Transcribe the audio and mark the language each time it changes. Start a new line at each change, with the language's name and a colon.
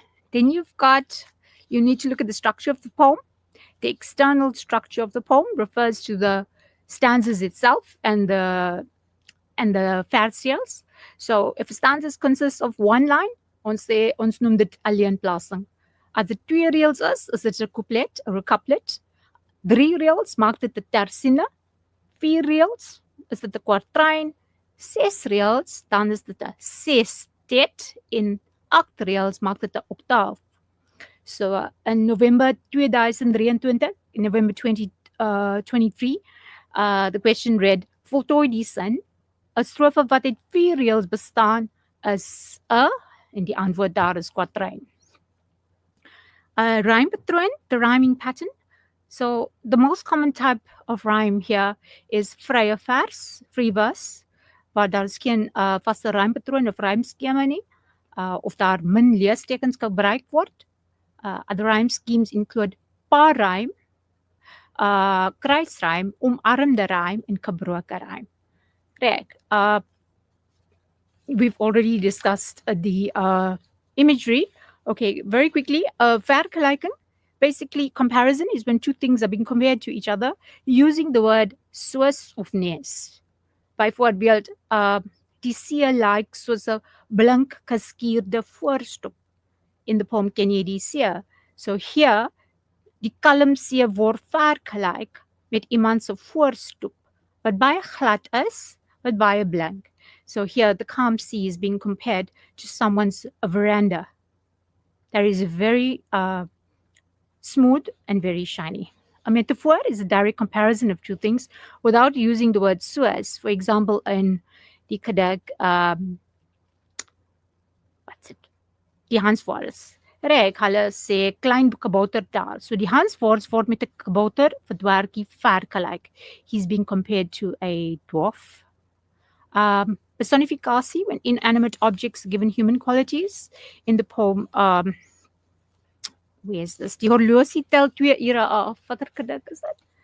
English: Then you need to look at the structure of the poem. The external structure of the poem refers to the stanzas itself and the versiels. So, if a stanza consists of one line,
Afrikaans: ons noem dit alleenplasing. As dit twee reels is dit 'n couplet of 'n couplet. 3 reels maak dit 'n tersinne. 4 reels is dit 'n kwartrein. 6 reels dan is dit 'n sestet. In 8 reels maak dit 'n oktaaf.
English: So in November 2023, in November 2023, the question read:
Afrikaans: voltooi die sin. 'n strofe wat uit 4 reels bestaan is 'n, en die antwoord daar is kwartrein.
English: Rhyme patroon, the rhyming pattern. So the most common type of rhyme here is vrye vers, free verse,
Afrikaans: waar daar is geen vaste rympatroon of rymskema nie, of daar min leestekens gebruik word.
English: Other rhyme schemes include
Afrikaans: paarrym, kruisrym, omarmde rym en gebroke rym. Reg.
English: We've already discussed the imagery. Okay, very quickly, vergelijking. Basically, comparison is when two things are being compared to each other using the word soos of nes.
Afrikaans: Byvoorbeeld, die see lyk soos 'n blink geskuurde voorstok.
English: In the poem
Afrikaans: ken jy die see. So here, die kalm see word vergelyk met iemand se voorstoep wat baie glad is, wat baie blink.
English: So here, the calm sea is being compared to someone's veranda. There is a very smooth and very shiny. A metaphor is a direct comparison of two things without using the word soos. For example,
Afrikaans: in die gedig,
English: what's it? Die Hanswoord.
Afrikaans: Reg, hulle sê klein kabouter daar. So die Hanswoord word met 'n kabouter vir dwergie vergelyk.
English: He's being compared to a dwarf. Personificatie, when inanimate objects are given human qualities. In the poem, where is this?
Afrikaans: Die horlosie tel 2 ure af. Watter gedig is dit?